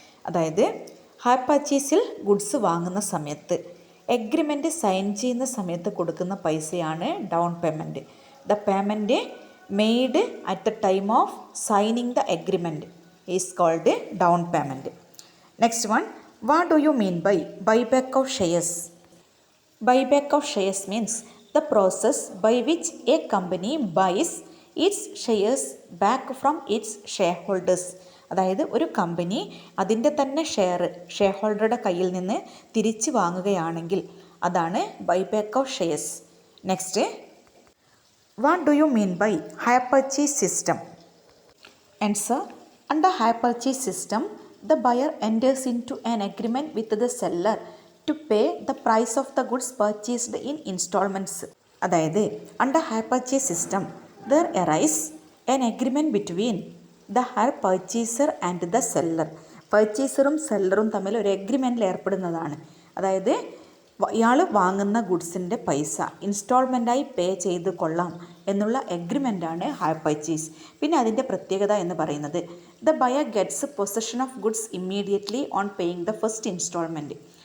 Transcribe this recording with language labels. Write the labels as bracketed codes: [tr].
[ml] അതായത് higher പർച്ചേസിൽ goods വാങ്ങുന്ന സമയത്ത് എഗ്രിമെൻറ്റ് സൈൻ ചെയ്യുന്ന സമയത്ത് കൊടുക്കുന്ന പൈസയാണ് down payment. [en] The payment made at the time of signing the agreement is called down payment. Next one, what do you mean by buyback of shares? Buyback of shares means the process by which a company buys its shares back from its shareholders. [ml] അതായത് ഒരു company അതിൻ്റെ തന്നെ share ഹോൾഡറുടെ കയ്യിൽ നിന്ന് തിരിച്ചു വാങ്ങുകയാണെങ്കിൽ അതാണ് buyback of shares. [en] Next, what do you mean by hire purchase system? Answer, under hire purchase system the buyer enters into an agreement with the seller to pay the price of the goods purchased in installments. അതായത് under hire purchase system there arise an agreement between the hire purchaser and the seller. [ml] പർച്ചേസറും സെല്ലറും തമ്മിൽ ഒരു എഗ്രിമെൻറ്റിൽ ഏർപ്പെടുന്നതാണ്. അതായത് ഇയാൾ വാങ്ങുന്ന ഗുഡ്സിൻ്റെ പൈസ ഇൻസ്റ്റാൾമെൻറ്റായി പേ ചെയ്ത് കൊള്ളാം എന്നുള്ള എഗ്രിമെൻ്റാണ് ഹയർ പർച്ചേസ്. പിന്നെ അതിൻ്റെ പ്രത്യേകത എന്ന് പറയുന്നത് [en] The buyer gets possession of goods immediately on paying the first instalment.